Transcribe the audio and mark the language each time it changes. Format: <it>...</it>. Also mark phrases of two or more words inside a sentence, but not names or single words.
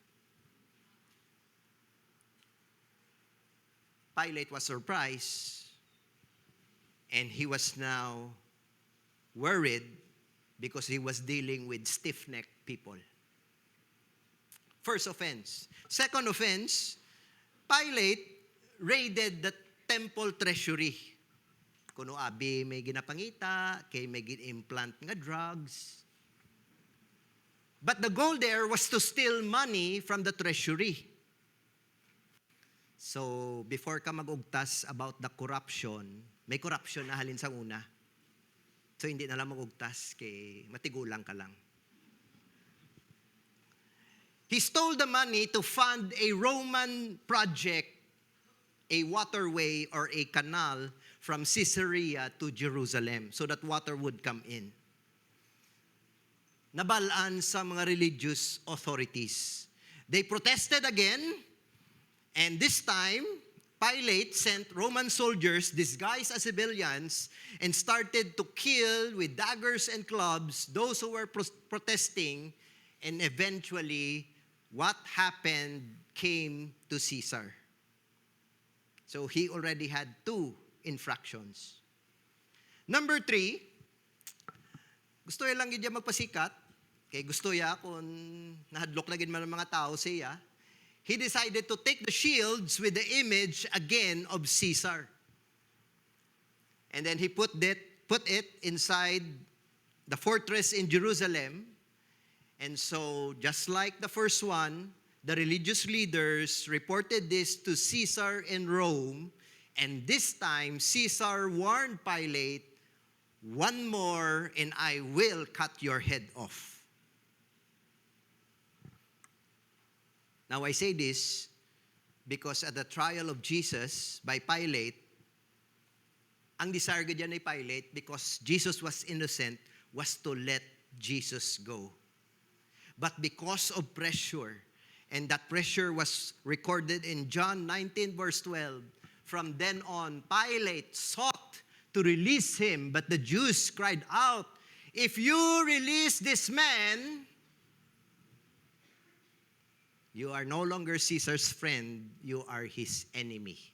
<en>Pilate was surprised, and he was now worried because he was dealing with stiff-necked people. First offense. Second offense, Pilate raided the temple treasury.</en> <hil>Kuno abi may ginapangita, kay may gin-implant nga drugs.</hil> <en>But the goal there was to steal money from the treasury. So, before</en> <hil>ka mag-ugtas</hil> <en>about the corruption,</en> <hil>may corruption na halin sa una. So, hindi na lang mag-ugtas, kay matigulang ka lang.</hil> <en>He stole the money to fund a Roman project, a waterway or a canal from Caesarea to Jerusalem so that water would come in.</en> <hil>Nabalaan sa mga</hil> <en>religious authorities. They protested again, and this time, Pilate sent Roman soldiers disguised as civilians and started to kill with daggers and clubs those who were protesting, and eventually, what happened came to Caesar. So he already had 2 infractions. Number 3,</en> <tl>Gusto niya lang yun niya magpasikat.</tl> <hil>Kaya gusto niya kung nahadlok lagi man ng mga tao siya.</hil> <en>He decided to take the shields with the image again of Caesar. And then he put it inside the fortress in Jerusalem. And so, just like the first one, the religious leaders reported this to Caesar in Rome. And this time, Caesar warned Pilate, "One more and I will cut your head off." Now I say this because at the trial of Jesus by Pilate,</en> <hil>ang desire dyan ni</hil> <en>Pilate, because Jesus was innocent, was to let Jesus go. But because of pressure, and that pressure was recorded in John 19 verse 12, from then on, Pilate sought to release him, but the Jews cried out, "If you release this man, you are no longer Caesar's friend, you are his enemy.</en>